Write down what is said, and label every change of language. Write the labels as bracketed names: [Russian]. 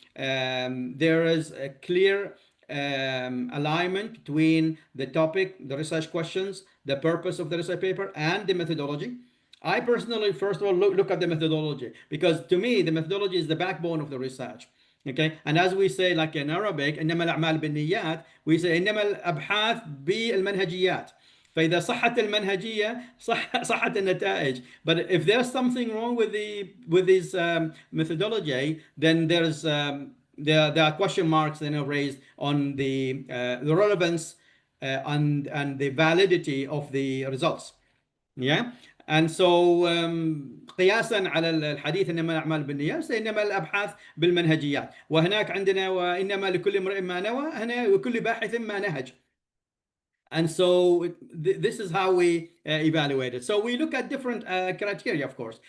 [English] There is a clear alignment between the topic, the research questions, the purpose of the research paper, and the methodology. I personally, first of all, look at the methodology, because to me, the methodology is the backbone of the research. Okay, and as we say, like in Arabic, [Arabic] إنما الأعمال بالنيات, [English] we say [Arabic] إنما الأبحاث بالمنهجيات. فإذا صحت المنهجية صحت النتائج. [English] But if there's something wrong with this methodology, then there are question marks raised on the relevance and the validity of the results. Yeah. And so [Arabic] قياسا على الحديث انما الاعمال بالنيات انما الابحاث بالمنهجيات، وهناك عندنا وانما لكل امرئ ما نوى، هنا لكل باحث ما نهج. [English] And so this is how we evaluate it. So we look at different criteria, of course.